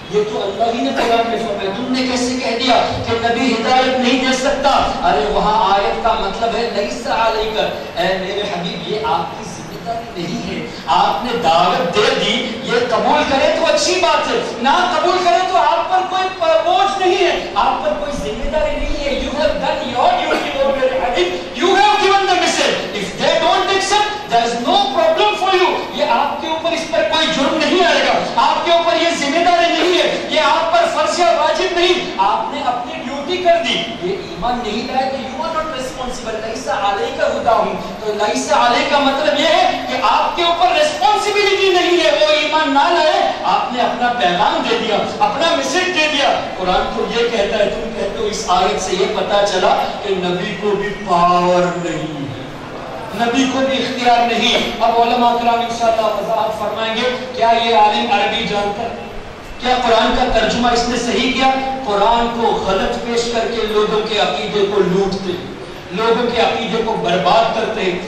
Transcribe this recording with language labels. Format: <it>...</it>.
<ur>تو اللہ ہی نے قرآن میں فرمایا، تم نے کیسے کہہ دیا کہ نبی ہدایت نہیں دے سکتا؟ ارے وہاں آیت کا مطلب ہے لیس علیک، اے میرے حبیب یہ آپ کی ذمہ داری نہیں ہے، آپ نے دعوت دے دی، یہ قبول کرے تو اچھی بات ہے، نہ قبول کرے تو آپ پر کوئی بوجھ نہیں ہے، آپ پر کوئی ذمہ داری نہیں ہے.</ur> <en>You have done your duty, O</en> <ur>میرے حبیب،</ur> <en>you have given the message. If they don't accept, there is no problem for you.</en> <ur>یہ آپ کے اوپر اس پر کوئی جرم نہیں آئے گا، آپ کے اوپر یہ ذمہ داری نہیں ہے، یہ آپ پر فرض یا واجب نہیں، آپ نے اپنی ڈیوٹی کر دی. یہ ایمان نہیں لائے کہ</ur> <en>you are not responsible.</en> <ar>لیس علیک ھداھم،</ar> <ur>تو لیس علیک کا مطلب یہ ہے کہ آپ کے اوپر ریسپانسبلٹی نہیں ہے. وہ ایمان نہ لائے، آپ نے اپنا پیغام دے دیا، اپنا میسج دے دیا. قرآن تو یہ کہتا ہے، تم کہتے ہو اس آیت سے یہ پتا چلا کہ نبی کو بھی پاور نہیں ہے، نبی کو بھی اختیار نہیں. اب علماء کرام انشاءاللہ وضاحت فرمائیں گے. کیا یہ عالم عربی جانتا ہے؟ کیا قرآن کا ترجمہ اس نے صحیح کیا؟ قرآن کو غلط پیش کر کے لوگوں کے عقیدے کو لوٹتے ہیں، لوگوں کے عقیدے کو برباد کرتے ہیں.</ur>